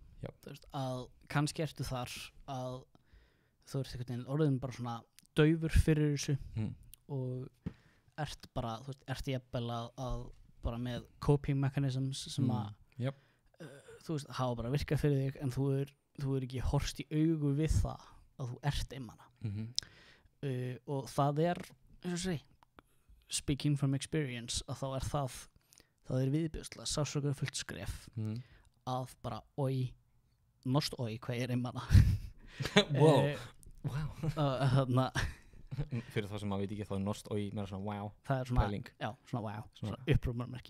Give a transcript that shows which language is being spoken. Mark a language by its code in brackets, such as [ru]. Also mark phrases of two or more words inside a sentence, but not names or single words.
[is] Þú veist, að kannski ertu þar að þú ert einhvern veginn orðin bara svona daufur fyrir þessu og ert bara, þú veist, ert jafnvel að bara með [en] coping mechanisms [is] sem að þú veist, hafa bara virkað fyrir þig en þú er ekki horfst í augu við það að þú ert einmana. Og það er, eins og segi, [en] speaking from experience, [is] að þá er það er viðbjóðslega sársaukar fullt skref að bara hvað ég er einmana. Wow. Fyrir það sem maður veit ekki þá er nost og meira svona wow. Það er svona pæling. Já, svona wow, svona upprópunarmerki.